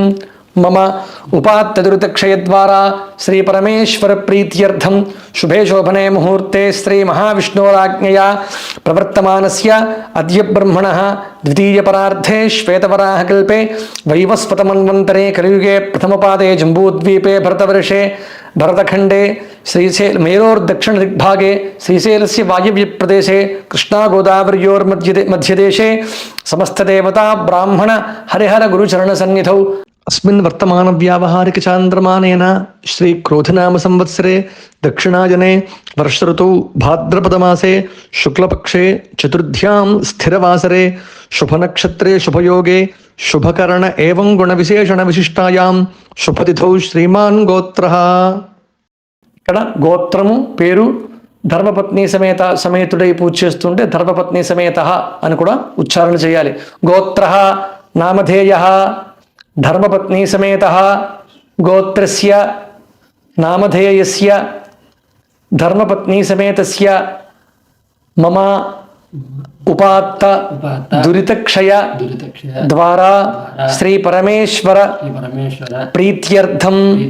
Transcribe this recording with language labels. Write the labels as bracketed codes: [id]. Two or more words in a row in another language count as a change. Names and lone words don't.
[sa] మమ ఉపాత్తదురితక్షయద్వారా శ్రీ పరమేశ్వర ప్రీత్యర్థం శుభే శోభనే ముహూర్తే శ్రీ మహావిష్ణోరాజ్ఞయా ప్రవర్తమానస్య అద్య బ్రహ్మణః ద్వితీయపరార్థే శ్వేతవరాహకల్పే వైవస్వతమన్వంతరే కలియుగే ప్రథమపాదే జంబూద్వీపే భరతవర్షే భరతఖండే మేరోర్దక్షిణ దిగ్భాగే శ్రీశైలస్య వాయవ్యప్రదేశే కృష్ణాగోదావర్యోర్మధ్యదేశే సమస్తదేవతా బ్రాహ్మణ హరిహర గురుచరణసన్నిధౌ अस्मिन् वर्तमान व्यावहारिक चांद्रमानेन श्री क्रोधनाम संवत्सरे दक्षिणायने वर्ष ऋतौ भाद्रपदमासे शुक्लपक्षे चतुर्थ्यां स्थिरवासरे शुभनक्षत्रे शुभयोगे शुभकर्ण एवं गुणविशेषण विशिष्टायां शुभतिथौ श्रीमान् गोत्रः. [te] ఇక్కడ గోత్రము పేరు ధర్మపత్ని సమేత సమేతుడై పూజ చేస్తుంటే ధర్మపత్ని సమేత అని కూడా ఉచ్చారణ చేయాలి. [sa] గోత్రః నామధేయః ధర్మపత్ని సమేత గోత్రస్య నామధేయస్య ధర్మపత్ని సమేతస్య మమ ఉపాత్త దురితక్షయ ద్వారా శ్రీ పరమేశ్వర ప్రీత్యర్థం